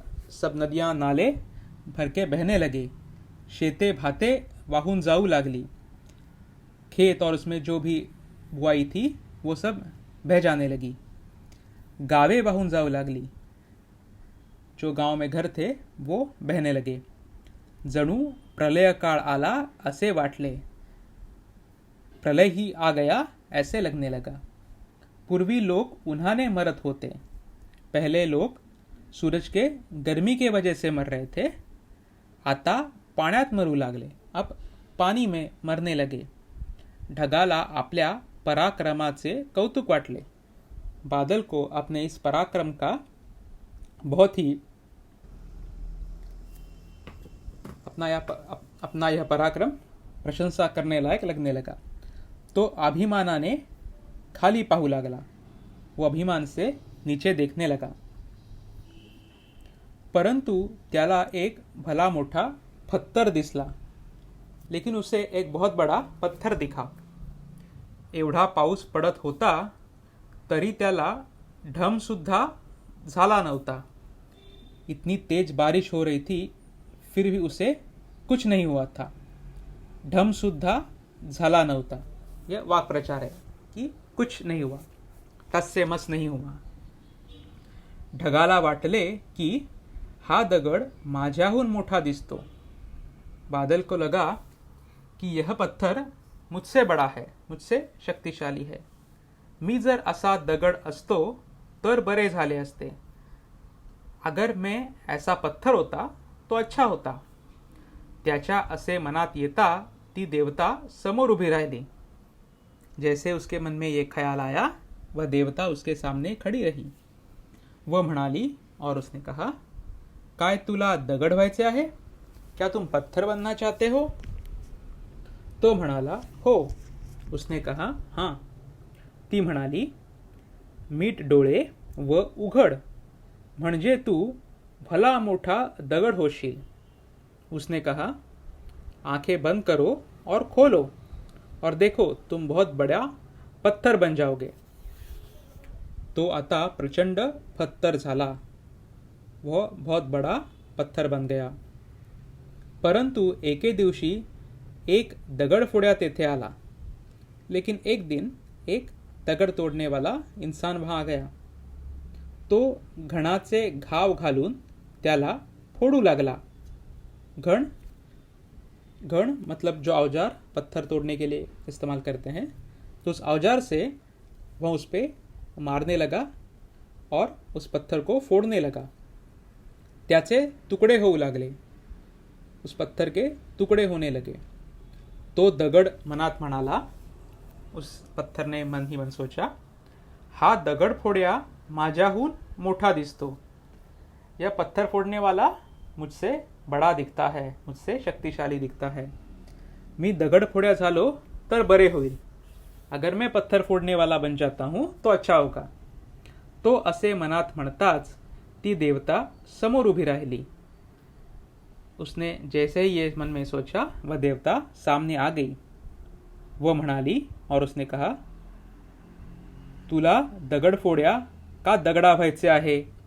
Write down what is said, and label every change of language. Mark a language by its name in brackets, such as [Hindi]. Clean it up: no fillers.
[Hindi] सब नदियाँ नाले भर के बहने लगे. [Marathi] शेते भाते वाहून जाऊ लागली. [Hindi] खेत और उसमें जो भी बुआई थी वो सब बह जाने लगी. [Marathi] गावे वाहून जाऊ लागली. [Hindi] जो गांव में घर थे वो बहने लगे. [Marathi] जणू प्रलय काळ आला असे वाटले. [Hindi] प्रलय ही आ गया ऐसे लगने लगा. [Marathi] पूर्वी लोग उन्हाने मरत होते. [Hindi] पहले लोग सूरज के गर्मी के वजह से मर रहे थे. [Marathi] आता पाण्यात मरू लागले. [Hindi] अब पानी में मरने लगे. [Marathi] ढगाला आपल्या पराक्रमाचे कौतुक वाटले. [Hindi] बादल को अपने इस पराक्रम का बहुत ही अपना यह पराक्रम प्रशंसा करने लायक लगने लगा. [Marathi] तो अभिमानाने खाली पाहू लागला. [Hindi] वो अभिमान से नीचे देखने लगा. [Marathi] परंतु त्याला एक भला मोठा पत्थर दिसला. [Hindi] लेकिन उसे एक बहुत बड़ा पत्थर दिखा. [Marathi] एवढा पाऊस पडत होता तरी त्याला ढम सुद्धा झाला नव्हता. [Hindi] इतनी तेज बारिश हो रही थी फिर भी उसे कुछ नहीं हुआ था. [Marathi] ढम सुद्धा झाला नव्हता. [Hindi] यह वाक प्रचार है कि कुछ नहीं हुआ, टस से मस नहीं हुआ. [Marathi] ढगाला वाटले की हा दगड माझ्याहून मोठा दिसतो। [Hindi] बादल को लगा कि यह पत्थर मुझसे बड़ा है, मुझसे शक्तिशाली है। [Marathi] मी जर असा दगड असतो तर बरे झाले असते। [Hindi] अगर मैं ऐसा पत्थर होता तो अच्छा होता। [Marathi] त्याच्या असे मनात येता ती देवता समोर उभी राहिली। [Hindi] जैसे उसके मन में ये ख्याल आया, वह देवता उसके सामने खड़ी रही। [Marathi] वह म्हणाली [Hindi] और उसने कहा, [Marathi] काय तुला दगड व्हायचे आहे? [Hindi] क्या तुम पत्थर बनना चाहते हो? [Marathi] तो म्हणाला, हो। [Hindi] उसने कहा, हां। [Marathi] ती म्हणाली, मीट डोळे व उघड, म्हणजे तू भला मोठा दगड होशील। [Hindi] उसने कहा, आंखें बंद करो और खोलो और देखो तुम बहुत बड़ा पत्थर बन जाओगे। [Marathi] तो आता प्रचंड पत्थर झाला। [Hindi] वह बहुत बड़ा पत्थर बन गया। [Marathi] परंतु एके दिवशी एक दगडफोड्या तेथे आला। [Hindi] लेकिन एक दिन एक दगड तोडने वाला इंसान वहां आ गया। [Marathi] तो घणाचे घाव घालून त्याला फोडू लागला। [Hindi] घण मतलब जो औजार पत्थर तोड़ने के लिए इस्तेमाल करते हैं, तो उस औजार से वह उस पर मारने लगा और उस पत्थर को फोड़ने लगा। [Marathi] त्याचे तुकडे होऊ लागले, [Hindi] उस पत्थर के तुकडे होने लगे। [Marathi] तो दगड मनात म्हणाला, [Hindi] उस पत्थर ने मन ही मन सोचा, [Marathi] हा दगड फोड्या माझ्याहून मोठा दिसतो। [Hindi] यह पत्थर फोड़ने वाला मुझसे बड़ा दिखता है, मुझसे शक्तिशाली दिखता है। [Marathi] मी दगड फोड्या झालो तर बरे होईल। [Hindi] अगर मैं पत्थर फोड़ने वाला बन जाता हूं तो अच्छा होगा। [Marathi] तो असे मनात म्हणताच ती देवता समोर उभी राहिली। [Hindi] उसने जैसे ही ये मन में सोचा, वह देवता सामने आ गई। [Marathi] वह म्हणाली [Hindi] और उसने कहा, [Marathi] तुला दगड फोड्या का दगडा व्हायचे आहे?